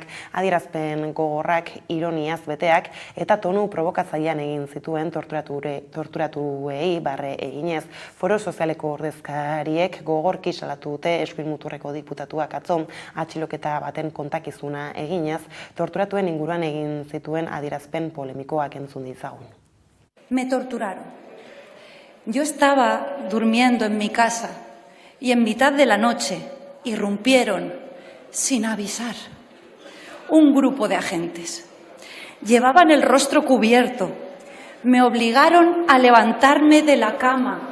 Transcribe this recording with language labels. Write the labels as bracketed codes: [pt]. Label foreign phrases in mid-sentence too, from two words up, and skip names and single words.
[eu] Adierazpen gogorrak, ironiaz beteak eta tonu probokatzailean egin zituen torturatuei barre eginez. Foro Sozialeko ordezkariek gogorki salatu dute eskuin muturreko diputatuak atzo atxiloketa baten kontakizuna eginez, torturatuen inguruan egin zituen adierazpen polemikoak entzun ditzagun. [es] Me torturaron. Yo estaba durmiendo en mi casa y en mitad de la noche irrumpieron, sin avisar, un grupo de agentes. Llevaban el rostro cubierto. Me obligaron a levantarme de la cama.